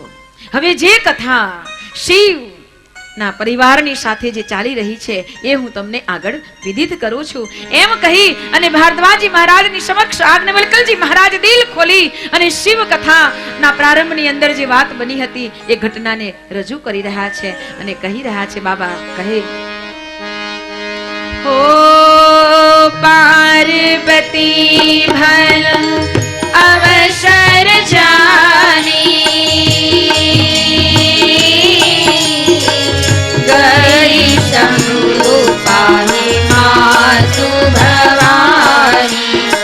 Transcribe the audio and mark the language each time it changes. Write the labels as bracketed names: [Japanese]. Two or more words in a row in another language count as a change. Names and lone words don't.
[Gujarati] હવે જે કથા શિવ ના પરિવારની સાથે જે ચાલી રહી છે એ હું તમને આગળ વિદિત કરું છું. એમ કહી અને ભારદ્વાજજી મહારાજની સમક્ષ યાજ્ઞવલ્ક્યજી મહારાજ દિલ ખોલી અને શિવ કથા ના પ્રારંભની અંદર જે વાત બની હતી એ ઘટનાને રજૂ કરી રહ્યા છે અને કહી રહ્યા છે. બાબા કહે, [Awadhi] हो पार्वती भल अवसर जानी गई शंभु पाहि मातु भवानी.